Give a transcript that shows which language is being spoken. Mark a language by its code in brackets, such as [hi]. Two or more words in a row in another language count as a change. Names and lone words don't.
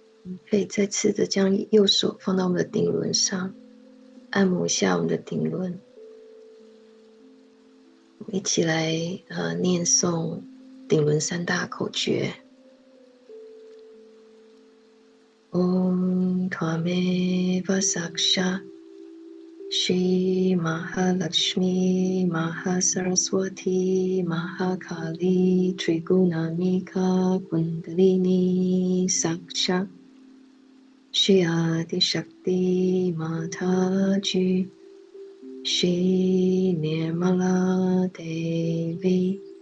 [zh] 可以再次的将右手放到我们的顶轮上，按摩一下我们的顶轮。我们一起来念诵顶轮三大口诀。 [sa] Om Tvameva Saksha Shri Mahalakshmi Mahasaraswati Mahakali Trigunamika Kundalini Saksha Shri Adi Shakti Mataji Shri Nirmala Devi